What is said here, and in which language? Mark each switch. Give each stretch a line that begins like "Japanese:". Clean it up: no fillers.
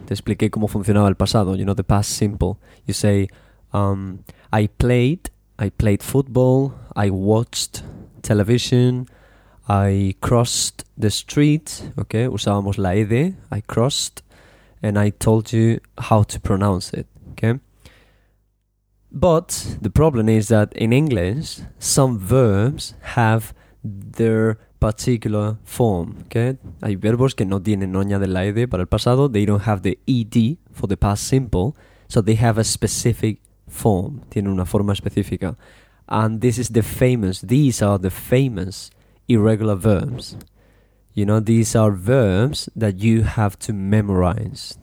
Spanish: Te expliqué cómo funcionaba el pasado,
English: you know, the past simple. You say, I played football, I watched television, I crossed the street, okay,
Spanish: usábamos la ED,
English: I crossed, and I told you how to pronounce it, okay? But the problem is that in English, some verbs have their particular form, okay?
Spanish: Hay verbos que no tienen ña de la ED para el pasado.
English: They don't have the ED for the past simple. So they have a specific form.
Spanish: Tienen una forma específica.
English: And this is the famous, these are the famous irregular verbs. You know, these are verbs that you have to memorize.